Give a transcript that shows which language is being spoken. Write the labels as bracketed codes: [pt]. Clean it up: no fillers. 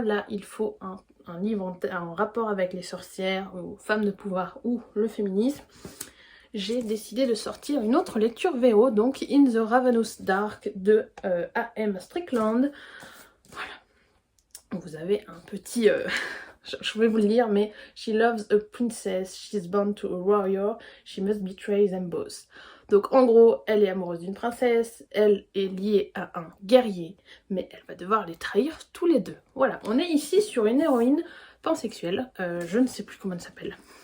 [fr] Là, il faut un livre en rapport avec les sorcières, ou femmes de pouvoir, ou le féminisme. J'ai décidé de sortir une autre lecture VO, donc In the Ravenous Dark de A.M. Strickland. Voilà. Vous avez un petit... je vais vous le lire, mais [en] She loves a princess, she's born to a warrior, she must betray them both. [fr] Donc en gros, elle est amoureuse d'une princesse, elle est liée à un guerrier, mais elle va devoir les trahir tous les deux. Voilà, on est ici sur une héroïne pansexuelle, je ne sais plus comment elle s'appelle.